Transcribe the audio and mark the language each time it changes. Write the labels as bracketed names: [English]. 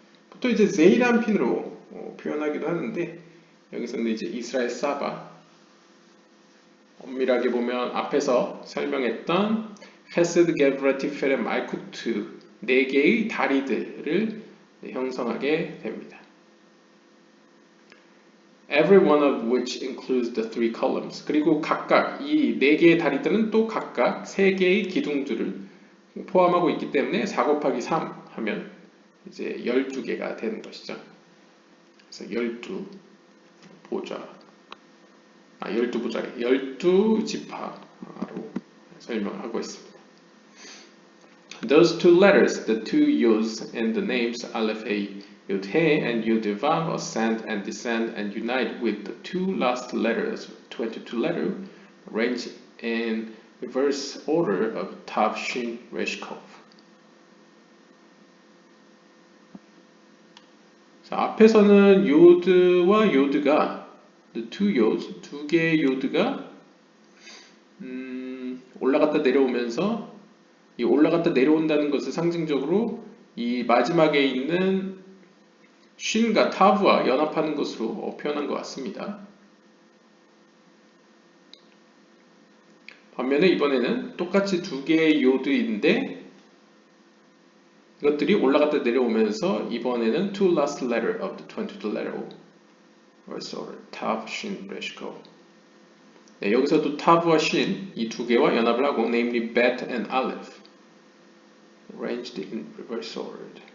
[Korean] 보통 이제 제이란핀으로 표현하기도 하는데 여기서는 이제 이스라엘 사바, 엄밀하게 보면 앞에서 설명했던 Chesed, Gevurah, Tiferet, Malchut 4개의 다리들을 형성하게 됩니다. [English] Every one of which includes the three columns. [Korean] 그리고 각각 이 네 개의 다리들은 또 각각 세 개의 기둥들을 포함하고 있기 때문에 4 곱하기 3 하면 이제 12개가 되는 것이죠. 그래서 12지파로 설명하고 있습니다. [English] Those two letters, the two Yos and the names Aleph A, Yod He and Yod Vav ascend and descend and unite with the two last letters, 22 letters, arranged in reverse order of Tav, Shin, Resh, Kov. [Korean] 자, 앞에서는 요드와 요드가 [English] the two Yods, [Korean] 두 개의 요드가 올라갔다 내려오면서 이 올라갔다 내려온다는 것을 상징적으로 이 마지막에 있는 쉰과 타브와 연합하는 것으로 표현한 것 같습니다. 반면에 이번에는 똑같이 두 개의 요드인데 이것들이 올라갔다 내려오면서 이번에는 [English] two last letter of the 22 letter verse order tav, shin, resh, kov. [Korean] 네, 여기서도 tav와 shin 이 두 개와 연합을 하고 [English] namely bet and aleph arranged in reverse order.